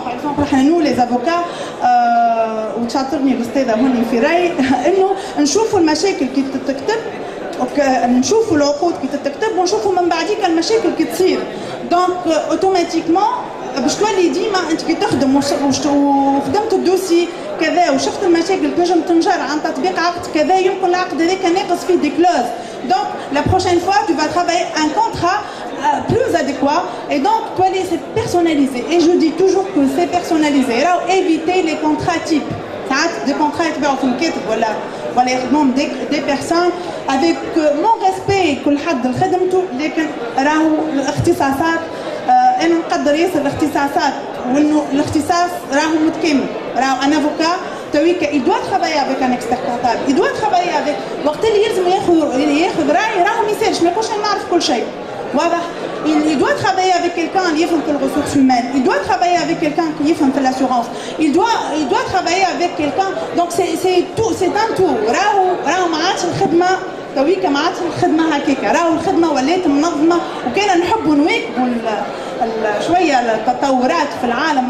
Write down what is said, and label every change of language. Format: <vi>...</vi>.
<fr>Par exemple, nous les avocats,</fr> <ar>وتشاطرني الأستاذة هوني في رأي إنه نشوفوا المشاكل كي تتكتب نشوفوا العقود كي تتكتب ونشوفوا من بعديك المشاكل كي تصير. دونك اوتوماتيكمون باش تولي ديما انت كي تخدم وخدمت الدوسي كذا وشفت المشاكل تنجم تنجر عن تطبيق عقد كذا يمكن العقد هذاك ناقص فيه دي كلوز.</ar> <fr>Donc la prochaine fois tu vas travailler un contrat plus adéquat et donc toi c'est personnalisé et je dis toujours que c'est personnalisé. Alors éviter les contrats types. Des contrats</fr> <ar>يتباعوا في الكاتب ولا يخدمهم</ar> <fr>des personnes avec mon respect</fr> <ar>كل حد لخدمته لكن راهو الاختصاصات انا نقدر ياسر الاختصاصات وانه الاختصاص راهو متكامل.</ar> <fr>راهو un avocat il doit travailler avec un expert comptable, il doit travailler avec</fr> <ar>وقت اللي يلزم ياخذ راي راهو ما يسالش ما يقولش نعرف كل شيء.</ar> <fr>واضح؟ Il doit travailler avec quelqu'un qui</fr> <ar>يفهم في</ar> <fr>الressources humaines, il doit travailler avec quelqu'un qui يفهم في l'assurance, il doit travailler avec quelqu'un. Donc c'est tout, c'est un tout.</fr> <ar>راهو ما عادش الخدمه تويكا ما عادش الخدمه هكاكا. راهو الخدمه ولات منظمه وكان نحبوا نواكبوا شويه التطورات في العالم.</ar>